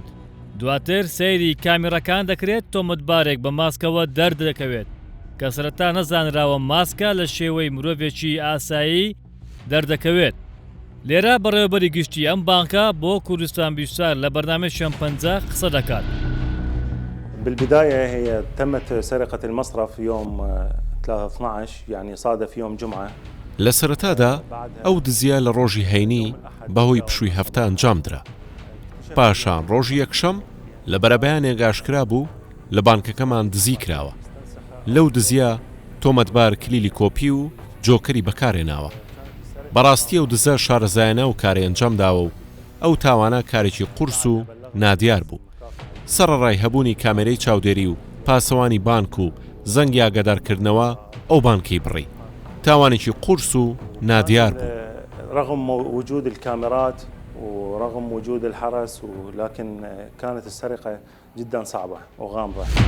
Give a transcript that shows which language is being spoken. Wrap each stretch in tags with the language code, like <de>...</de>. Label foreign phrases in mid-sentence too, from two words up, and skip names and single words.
<ckb>دواتر سەیری کامیرەکان دەکرێت تۆمەتبارێک بە ماسکەوە دەردەکەوێت کە سەرەتا نەزانراوە ماسکە لە شێوەی مرۆڤێکی ئاسایی دەردەکەوێت. لێرە بەڕێوەبەری گشتی ئەم بانکە بۆ کوردستان بیشتر لە بەرنامەی شۆمپەنجە قسە دەکات.</ckb> <ar>بالبداية هي تمت سرقة المصرف يوم 3/12 يعني صادف يوم جمعة.</ar> <ckb>لە سەرەتادا ئەو دزیە لە ڕۆژی هەینی بەهۆی پشووی هەفتە ئەنجام درا. پاشان ڕۆژی یەکشەم لە بەرەبەیانێک ئاشکرا بوو لە بانکەکەمان دزی کراوە. لەو دزیە تۆمەتبار کلیلی کۆپی و جۆکەری بەکارهێناوە. بەڕاستی ئەو دزە شارەزایانە و کاری ئەنجام داوە و ئەو تاوانە کارێکی قورس و نادیار بوو. سەرڕای هەبوونی کامێرەی چاودێری و پاسەوانی بانک و زەنگی ئاگادارکردنەوە ئەو بانکی بڕی. تاوانێکی قورس و نادیار بوو.</ckb> <ar>رغم وجود الكاميرات ورغم وجود الحرس، ولكن كانت السرقة جدا صعبة وغامضة.</ar>